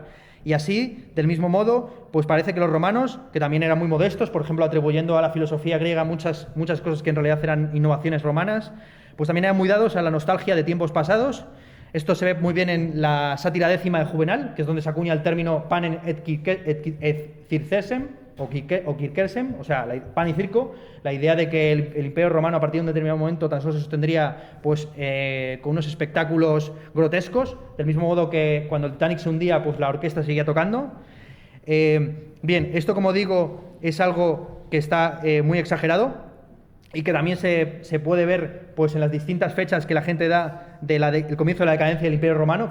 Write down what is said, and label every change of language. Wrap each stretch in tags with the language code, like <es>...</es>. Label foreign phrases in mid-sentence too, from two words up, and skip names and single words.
<es>Y así, del mismo modo, pues parece que los romanos, que también eran muy modestos, por ejemplo, atribuyendo a la filosofía griega muchas cosas que en realidad eran innovaciones romanas, pues también eran muy dados a la nostalgia de tiempos pasados. Esto se ve muy bien en la sátira décima de Juvenal, que es donde se acuña el término</es> <la>panem et circesem,</la> <es>o circesem, o sea, pan y circo, la idea de que el Imperio Romano a partir de un determinado momento tan solo se sostendría pues, con unos espectáculos grotescos, del mismo modo que cuando el Titanic se hundía, pues la orquesta seguía tocando. Bien, esto, como digo, es algo que está muy exagerado, y que también se puede ver pues, en las distintas fechas que la gente da del comienzo de la decadencia del Imperio Romano.</es>